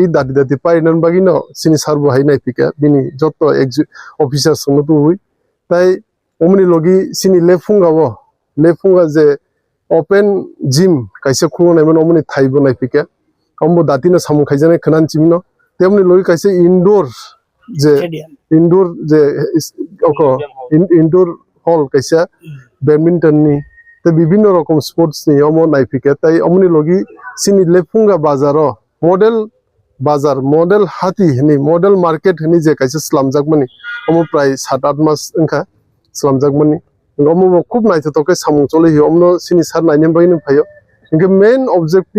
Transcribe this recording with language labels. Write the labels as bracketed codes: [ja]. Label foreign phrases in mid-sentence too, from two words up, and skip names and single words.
[trp] dati painan bagi no sini sarbo haina pika bini joto officer singo tu hui tai omni logi sini lefunga je [en] open gym [trp] kaisa khungo naiman omni thaibo nai pika ombo dati no samung khaijane khanan chimino তেমনি লই কাইছে ইনডোর যে [en] indoor hall [trp] কাইছে ব্যাডমিন্টন নি তে [bn] বিভিন্ন রকম [trp] স্পোর্টস নি অমো নাইফিকে তাই অমনি লগি সিনি লেফুঙ্গা মডেল হাতি নি [en] model market [trp] নি যে কাইছে স্লামজাক মানি অমো প্রায় 7-8 মাস ওনকা স্লামজাক মানি অমো খুব নাইতে তোকে সামুং চলে হি অমনো সিনি সার নাইনেম বাইনো ফাইও ইনকে [en] main objective